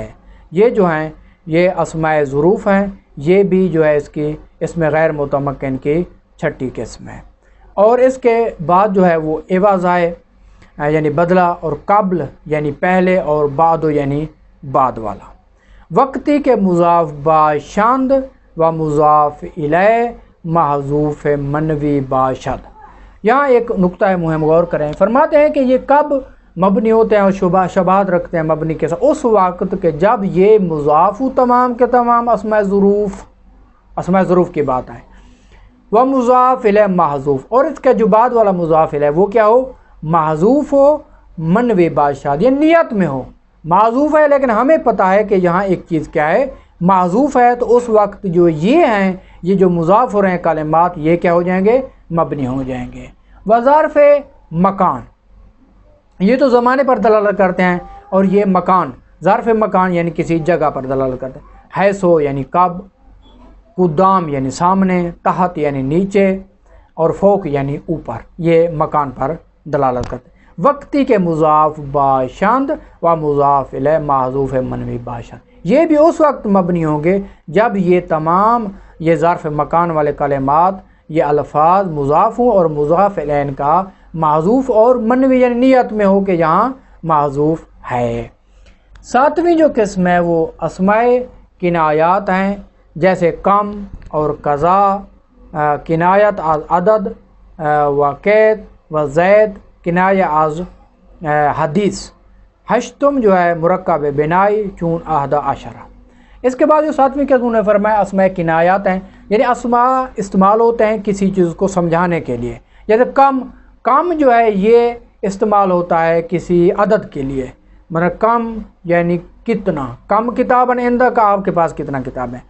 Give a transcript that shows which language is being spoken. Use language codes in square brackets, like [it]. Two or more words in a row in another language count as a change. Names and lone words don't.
[ur] یہ جو ہیں یہ اسماء ظروف ہیں، یہ بھی جو ہے اس میں غیر متمکن کی چھٹی قسم ہے۔ اور اس کے بعد جو ہے وہ عوض ہے یعنی بدلہ، اور قبل یعنی پہلے، اور بعد یعنی بعد والا۔ [fa] وقتی کے مضاف باشند و مضاف الیہ محذوف منوی باشد۔ [ur] یہاں ایک نقطہ مہم غور کریں، فرماتے ہیں کہ یہ کب مبنی ہوتے ہیں اور شباہت رکھتے ہیں مبنی کے ساتھ؟ اس وقت کہ جب یہ مضاف تمام کے تمام اسماء ظروف کی بات ہے، وہ مضاف الیہ محذوف، اور اس کے جو بعد والا مضاف الیہ وہ کیا ہو؟ محذوف ہو، [fa] منوی باشد، [ur] یہ نیت میں ہو۔ محذوف ہے لیکن ہمیں پتہ ہے کہ یہاں ایک چیز کیا ہے؟ محذوف ہے، تو اس وقت جو یہ ہیں، یہ جو مضاف ہو رہے ہیں کلمات، یہ کیا ہو جائیں گے؟ مبنی ہو جائیں گے۔ وظرف مکان، یہ تو زمانے پر دلالت کرتے ہیں، اور یہ مکان، ظرف مکان یعنی کسی جگہ پر دلالت کرتے ہیں۔ حیثو یعنی کب، قدام یعنی سامنے، تحت یعنی نیچے، اور فوق یعنی اوپر، یہ مکان پر دلالت کرتے ہیں۔ [fa] وقتی کے مضاف باشند و مضاف الیہ محذوف منوی باشد، [ur] یہ بھی اس وقت مبنی ہوں گے جب یہ تمام یہ ظرف مکان والے کلمات، یہ الفاظ مضاف ہوں اور مضاف الیہ کا محذوف اور منوی یعنی نیت میں ہو کہ یہاں محذوف ہے۔ ساتویں جو قسم ہے وہ اسماء کنایات ہیں، جیسے کم اور قضا، [fa] کنایت از عدد و قید و زید، کنایہ از حدیث۔ ہشتم [ur] جو ہے [fa] مرکب بنائی چون احدى عشرہ۔ [ur] اس کے بعد جو ساتویں قسم نے فرمایا اسماء کنایات ہیں، یعنی اسماء استعمال ہوتے ہیں کسی چیز کو سمجھانے کے لیے، جیسے کم جو ہے یہ استعمال ہوتا ہے کسی عدد کے لیے، مطلب کم یعنی کتنا، [ar] کم کتاباً عندک، [ur] آپ کے پاس کتنا کتاب ہے۔